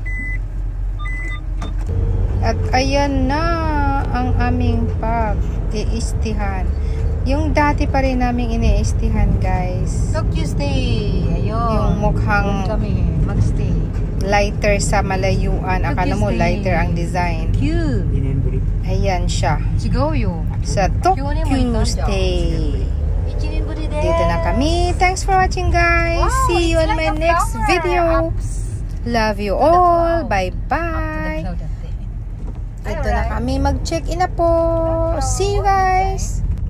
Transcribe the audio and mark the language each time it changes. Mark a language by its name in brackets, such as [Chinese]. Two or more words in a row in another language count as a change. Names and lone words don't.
[Filipino] At ayan na ang aming pag-iistihan. Yung dati pa rin naming iniistihan, guys. Tokyo stay. Ayun. Yung mukhang kami magstay. lighter sa malayuan. Akala mo lighter ang design. Cute. [Japanese] 2 年ぶり [Filipino] Ayan siya. [Japanese] 違うよ。 [Filipino] Sa Tokyo Stay. [Japanese] 1年ぶりです。 [Filipino] Dito na kami. [English] Thanks for watching, guys. Wow, See you it's on like my a next flower. video. Love you all. Bye-bye. Up to the cloud. [Filipino] Dito na kami. Mag-check-in na po. [English] See you, guys.